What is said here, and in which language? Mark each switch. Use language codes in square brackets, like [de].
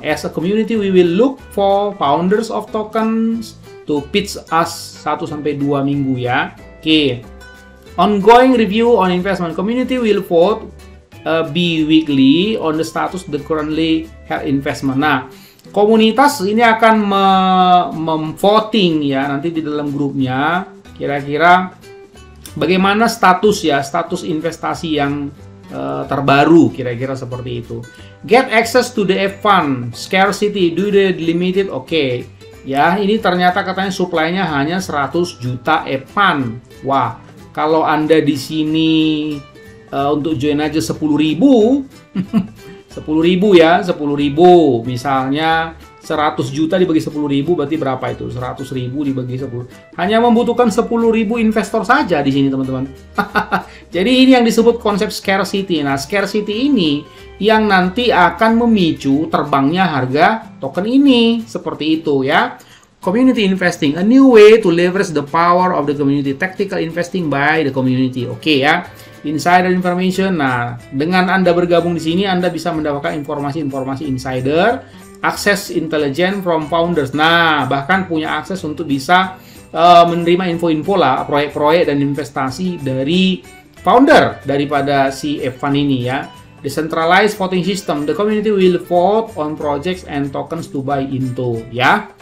[en] As a community, we will look for founders of tokens to pitch us 1-2 [id] minggu ya. Oke. [en] Ongoing review on investment. Community will vote bi-weekly on the status the currently held investment. [id] Nah, komunitas ini akan memvoting ya nanti di dalam grupnya. Kira-kira bagaimana status ya, status investasi yang terbaru, kira-kira seperti itu. [en] Get access to the F1, scarcity, do the limited, oke. [id] Ya, ini ternyata katanya supply-nya hanya 100 juta F1. Wah, kalau Anda di sini untuk join aja 10.000, 10.000 ya, 10.000. Misalnya 100 juta dibagi 10.000 berarti berapa itu? 100.000 dibagi 10. Hanya membutuhkan 10.000 investor saja di sini, teman-teman. Jadi ini yang disebut konsep scarcity. Nah, scarcity ini yang nanti akan memicu terbangnya harga token ini. Seperti itu ya. [en] Community investing, a new way to leverage the power of the community. Tactical investing by the community. Oke ya. Insider information. [id] Nah, dengan Anda bergabung di sini, Anda bisa mendapatkan informasi-informasi insider. Akses intelijen [en] from founders. [id] Nah, bahkan punya akses untuk bisa menerima info-info lah, proyek-proyek dan investasi dari founder daripada si F1 ini ya. [en] Decentralized voting system. The community will vote on projects and tokens to buy into ya.